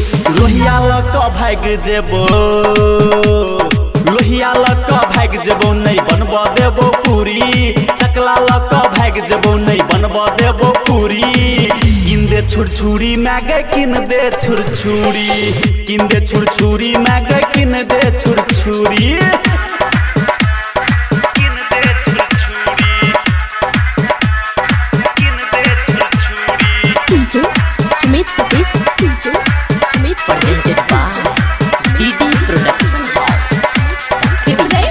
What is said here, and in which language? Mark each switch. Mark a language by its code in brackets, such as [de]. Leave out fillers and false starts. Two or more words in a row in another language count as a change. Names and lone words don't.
[mag] लोहिया लका भाग जेबो, लोहिया लका भाग जेबो, नहीं बनबा देबो पूरी। चकला लका भाग जेबो, नहीं बनबा देबो पूरी। किन दे छुरछुरी मैगे किन दे छुरछुरी, किन दे छुरछुरी मैगे किन दे छुरछुरी। डीजे सुमित सतीश, डीजे सुमित [en] presented by DD Production House Sakiri.